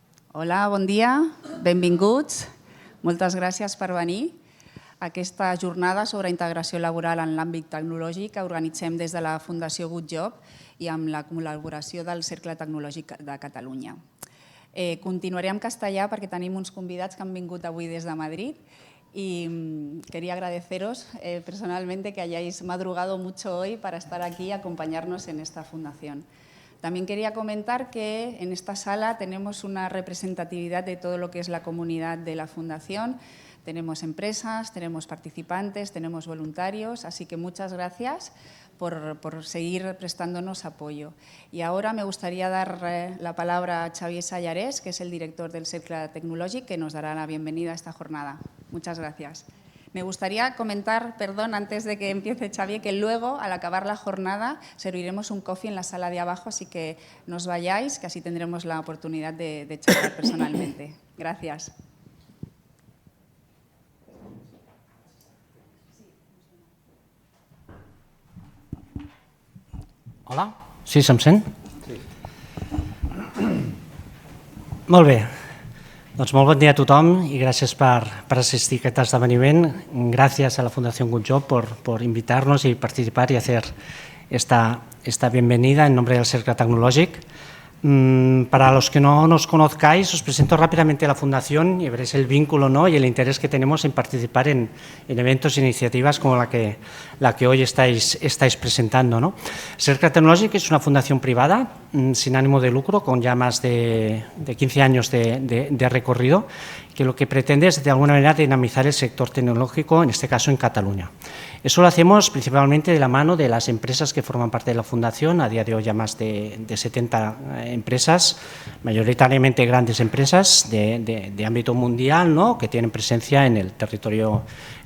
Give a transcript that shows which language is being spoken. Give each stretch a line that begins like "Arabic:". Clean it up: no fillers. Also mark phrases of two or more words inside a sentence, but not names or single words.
Catalan: Hola, bon dia, benvinguts. Moltes gràcies per venir a aquesta jornada sobre integració laboral en l'àmbit tecnològic que organitzem des de la Fundació Good Job i amb la col·laboració del Cercle Tecnològic de Catalunya. Continuaré en castellà perquè tenim uns convidats que han vingut avui des de Madrid
Spanish: y quería agradeceros personalmente que hayáis madrugado mucho hoy para estar aquí y acompañarnos en esta fundación. También quería comentar que en esta sala tenemos una representatividad de todo lo que es la comunidad de la Fundación. Tenemos empresas, tenemos participantes, tenemos voluntarios, así que muchas gracias por seguir prestándonos apoyo. Y ahora me gustaría dar la palabra a Xavier Sallarés, que es el director del Cercle Tecnològic, que nos dará la bienvenida a esta jornada. Muchas gracias. Me gustaría comentar, perdón, antes de que empiece Xavier, que luego, al acabar la jornada, serviremos un coffee en la sala de abajo, así que no os vayáis, que así tendremos la oportunidad de charlar personalmente. Gracias. Hola,
Catalan: sí, se'm sent? Sí. Molt bé. Doncs molt bon dia a tothom i gràcies per asistir a aquest esdeveniment.
Spanish: Gracias a la Fundación Good Job por invitarnos y participar y hacer esta bienvenida en nombre del Cercle Tecnològic. Para los que no nos conozcáis, os presento rápidamente a la Fundación y veréis el vínculo, ¿no?, y el interés que tenemos en participar en eventos e iniciativas como la que hoy estáis presentando, ¿no? Cercle Tecnològic es una fundación privada sin ánimo de lucro, con ya más de 15 años de recorrido, que lo que pretende es de alguna manera dinamizar el sector tecnológico, en este caso en Cataluña. Eso lo hacemos principalmente de la mano de las empresas que forman parte de la Fundación, a día de hoy ya más de 70 empresas, mayoritariamente grandes empresas de ámbito mundial, ¿no?, que tienen presencia en el territorio catalán.